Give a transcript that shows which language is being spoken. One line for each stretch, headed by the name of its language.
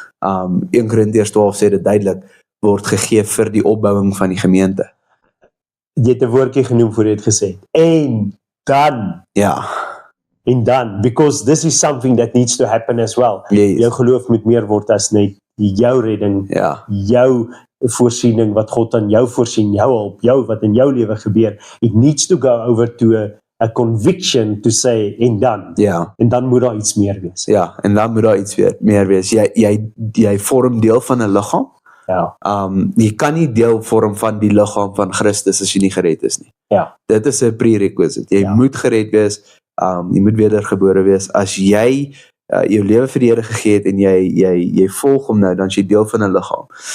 Afrikaans: 1 Korintiërs 12 sê dit duidelik, word gegee vir die opbouing van die gemeente. Jy het 'n woordjie genoem voor jy het gesê. En dan. Ja. En dan,
English: because this is something that needs to happen as well. Yes.
Afrikaans: Jou geloof moet meer word as net jou redding, jou voorsiening wat God aan jou voorsien, jou hulp, wat in jou lewe gebeur.
English: It needs to go over to a conviction to say,
Afrikaans: en dan. Ja. En dan moet daar iets meer wees. Ja, en dan moet daar iets meer wees. Jy vorm deel van 'n liggaam. Ja. Jy kan nie deel vorm van die liggaam van Christus as jy nie gered is nie. Ja. Dit is 'n prerequisite. Jy moet gered wees, jy moet wedergebore wees. As jy jou lewe vir die Here gegee het en jy volg hom nou, dan is jy deel van 'n liggaam.